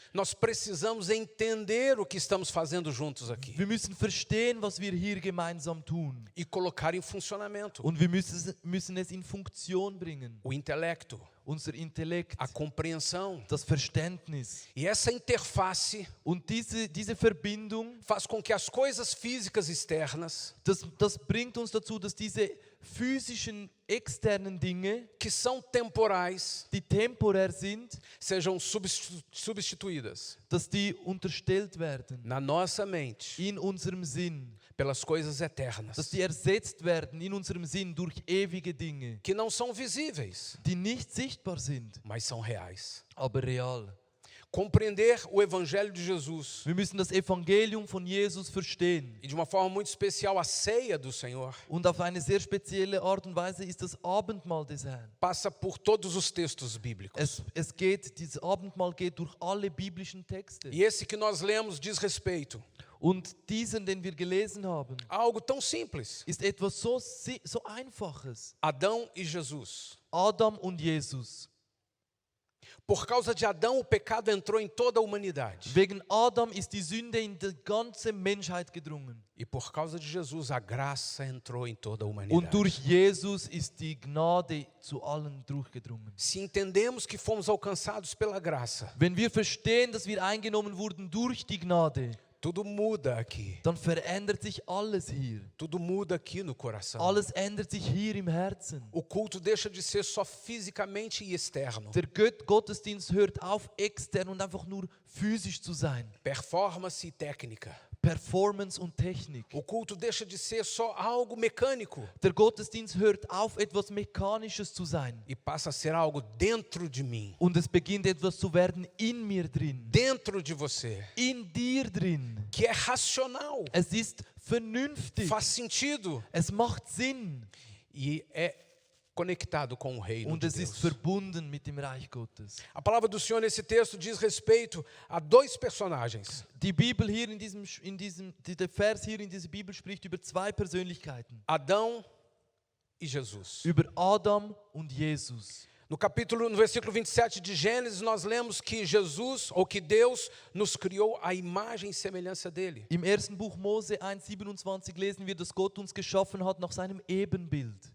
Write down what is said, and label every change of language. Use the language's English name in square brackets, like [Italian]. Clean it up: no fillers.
[Portuguese] Nós precisamos entender o que estamos fazendo juntos aqui [German] Wir müssen verstehen, was wir hier gemeinsam tun. [Portuguese] e colocar em funcionamento [German] Und wir müssen es in Funktion bringen. [Portuguese] o intelecto, [German] Unser Intellekt, [Portuguese] a compreensão. [German] das Verständnis. [Portuguese] E essa interface [German] Und diese Verbindung, [Portuguese] faz com que as coisas físicas externas, [German] das bringt uns dazu, dass diese physischen, externen Dinge, [Portuguese] que são temporais, [German] die temporär sind, [Portuguese] sejam substituídas [German] dass die unterstellt werden [Portuguese] na nossa mente [German] in unserem Sinn, [Portuguese] pelas coisas eternas, [German] dass die ersetzt werden in unserem Sinn durch ewige Dinge, [Portuguese] que não são visíveis, [German] die nicht sichtbar sind, [Portuguese] mas são reais. [German] aber real. [Portuguese] compreender o Evangelho de Jesus [German] Wir müssen das Evangelium von Jesus verstehen. [Portuguese] e de uma forma muito especial a ceia do Senhor [German] Und auf eine sehr spezielle Art und Weise ist das Abendmahl des Herrn. [Portuguese] passa por todos os textos bíblicos. [German] Dieses Abendmahl geht durch alle biblischen Texte. [Portuguese] E esse que nós lemos diz respeito [German] Und diesen, den wir gelesen haben, [Portuguese] a algo tão simples: [German] ist etwas so Einfaches. [Portuguese] Adão e Jesus. [German] Adam und Jesus. [Portuguese] Por causa de Adão, o pecado entrou em toda a humanidade. [German] Wegen Adam ist die Sünde in die ganze Menschheit gedrungen. [Portuguese] E por causa de Jesus, a graça entrou em toda a [German] Und [Portuguese] humanidade. [German] durch Jesus ist die Gnade zu allen durchgedrungen. [Portuguese] Se entendemos que fomos alcançados pela graça, [German] Wenn wir verstehen, dass wir eingenommen wurden durch die Gnade, [Portuguese] tudo muda aqui. [German] dann verändert sich alles hier. [Portuguese] Tudo muda aqui no coração. [German] Alles ändert sich hier im Herzen. [Portuguese] O culto deixa de ser só fisicamente e externo. [German] Der Gottesdienst hört auf, extern und einfach nur physisch zu sein. [Portuguese] Performance e técnica. [German] Performance und Technik. [Portuguese] O culto deixa de ser só algo mecânico [German] Der Gottesdienst hört auf, etwas Mechanisches zu sein. [Portuguese] e passa a ser algo dentro de mim, [German] Und es beginnt etwas zu werden in mir drin. [Portuguese] dentro de você, [German] In dir drin. [Portuguese] que é racional, [German] Es ist vernünftig. [Portuguese] faz sentido [German] Es macht Sinn. [Portuguese] e é conectado com o reino [German] Und [Portuguese] de [German] es ist [Portuguese] Deus. [German] verbunden mit dem Reich Gottes. [Portuguese] A palavra do Senhor nesse texto diz respeito a dois personagens: [German] Die Bibel hier der Vers hier in dieser Bibel spricht über zwei Persönlichkeiten. [Portuguese] Adão e Jesus. [German] Über Adam und Jesus. [Portuguese] No versículo 27 de Gênesis, nós lemos que Jesus, ou que Deus, nos criou à imagem e semelhança dele. [German] Im ersten Buch Mose 1,27 lesen wir, dass Gott uns geschaffen hat nach seinem Ebenbild.